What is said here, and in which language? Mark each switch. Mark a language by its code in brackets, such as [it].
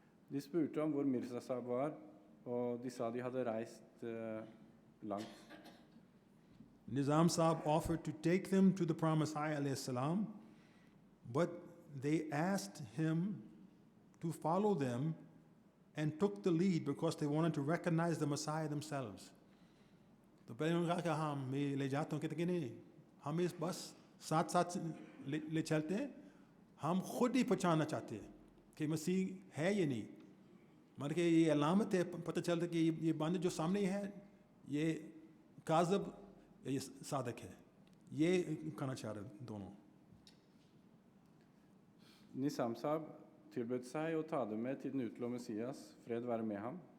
[no] De spurte om hvor Mirza Sahib var, og de sa de hadde reist langt. [en] Nizam Sahib offered to take them to the promised Messiah alayhi salam, but they asked him to follow them and took the lead because they wanted to recognize the Messiah themselves. [hi] तो पहले उन्होंने कहा कि हाँ मैं ले जाता हूँ, कहते कि नहीं हम इस बस साथ साथ ले चलते हैं, हम खुद ही पहचानना चाहते हैं कि मसीह है ये नहीं, मगर कि ये अलामत है, पता चलता कि ये बंदे जो सामने है ये काज़ब या ये सादक है, ये कहना चाह रहे दोनों. [no] Nizam Sahib tilbød seg å ta dem med til den utlovede Messias, fred være med ham.